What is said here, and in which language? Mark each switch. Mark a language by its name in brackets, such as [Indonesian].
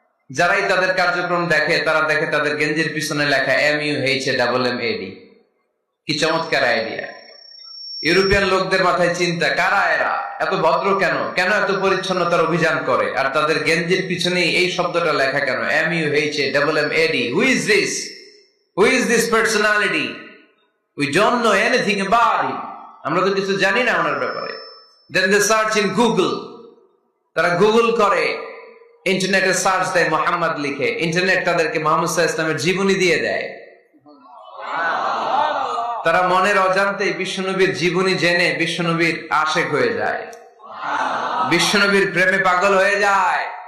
[Bangla] যারাই তাদের কার্যক্রম দেখে তারা দেখে তাদের গেঞ্জির পিছনে লেখা MUHAMMAD। কি চমৎকার আইডিয়া! ইউরোপিয়ান লোকদের মাথায় চিন্তা, কারা এরা, এত ভদ্র কেন, কেন এত পরিচ্ছন্নতার অভিযান করে, আর তাদের গেঞ্জির পিছনে এই শব্দটা লেখা কেন, MUHAMMAD? [English] Who is this? Who is this personality? We don't know anything about him. [Bangla] আমরা তো কিছু জানি না ওনার ব্যাপারে। [English] Then they search in Google. [Bangla] তারা গুগল করে, ইন্টারনেটে সার্চ দেয়, মুহাম্মদ লিখে, ইন্টারনেট তাদেরকে মুহাম্মদ সাল্লাল্লাহু আলাইহি ওয়াসাল্লামের জীবনী দিয়ে দেয়। তারা মনের অজান্তেই বিশ্বনবীর জীবনী জেনে বিশ্বনবীর আশেক হয়ে যায়, বিশ্বনবীর প্রেমে পাগল হয়ে যায়।